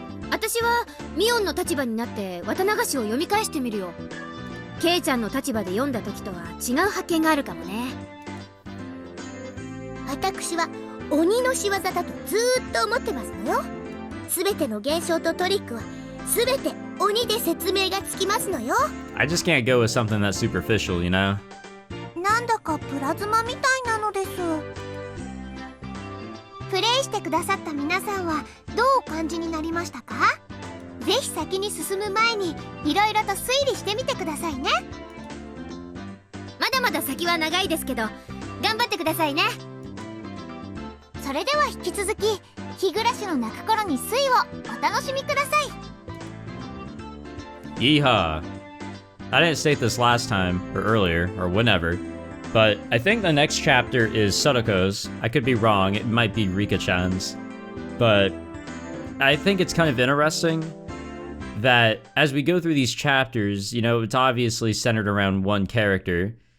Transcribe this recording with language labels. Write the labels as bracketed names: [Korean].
[Japanese] 私はミオンの立場になって綿流しを読み返してみるよ。ケイちゃんの立場で読んだ時とは違う発見があるかもね。私は鬼の仕業だとずーっと思ってますのよ。すべての現象とトリックはすべて鬼で説明がつきますのよ。 [English] I just can't go with something that's superficial, you know? [Japanese] なんだかプラズマみたいなのです。プレイしてくださった皆さんはどうお感じになりましたか？ぜひ先に進む前にいろいろと推理してみてくださいね。まだまだ先は長いですけど頑張ってくださいね。それでは引き続き日暮らしの泣く頃に推をお楽しみください。 [English] Yeehaw. I didn't state this last time, or earlier, or whenever, but I think the next chapter is Sadako's. I could be wrong, it might be Rika-chan's. But I think it's kind of interesting that as we go through these chapters, you know, it's obviously centered around one character.